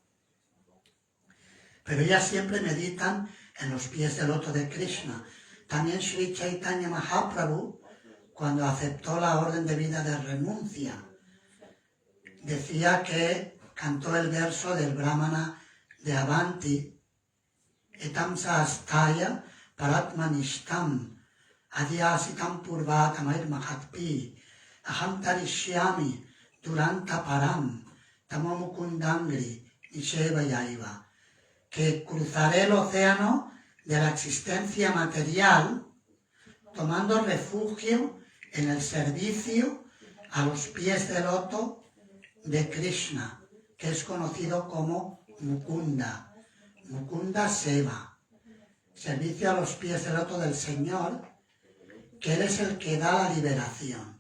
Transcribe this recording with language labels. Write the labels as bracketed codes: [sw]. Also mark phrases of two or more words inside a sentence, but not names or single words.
[es] Pero ellas siempre meditan en los pies del loto de Krishna. También Sri Chaitanya Mahaprabhu, cuando aceptó la orden de vida de renuncia, decía que cantó el verso del Brahmana de Avanti, [sa] etam sastaya paratmanishtam adhyasitam purvatamair mahatpi aham tarishyami duranta param tamamukundangri nisheva yaiva, [es] que cruzaré el océano de la existencia material tomando refugio en el servicio a los pies del loto de Krishna, que es conocido como Mukunda, [sa] Mukunda Seva, [es] servicio a los pies del loto del Señor, que Él es el que da la liberación.